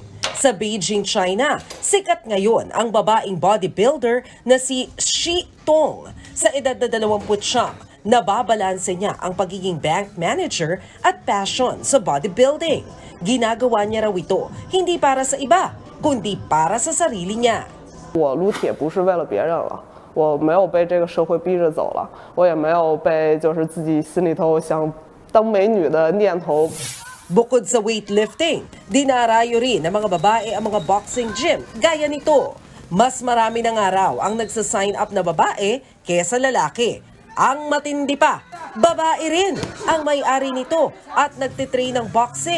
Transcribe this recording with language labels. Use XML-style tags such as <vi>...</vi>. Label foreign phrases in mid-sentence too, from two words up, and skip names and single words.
<tl>Sa Beijing, China, sikat ngayon ang babaeng bodybuilder na si Xi Tong. Sa edad na 29, nababalanse niya ang pagiging</tl> <en>bank manager</en> <tl>at passion sa bodybuilding. Ginagawa niya raw ito hindi para sa iba, kundi para sa sarili niya.</tl> <zh>我撸铁不是为了别人了，我没有被这个社会逼着走了，我也没有被就是自己心里头想当美女的念头。</zh> <tl>Bukod sa weightlifting, dinarayo rin ng mga babae ang mga boxing gym gaya nito. Mas marami na nga raw ang nagsasign up na babae kesa lalaki. Ang matindi pa, babae rin ang may-ari nito at nagtitrain ng boxing.</tl>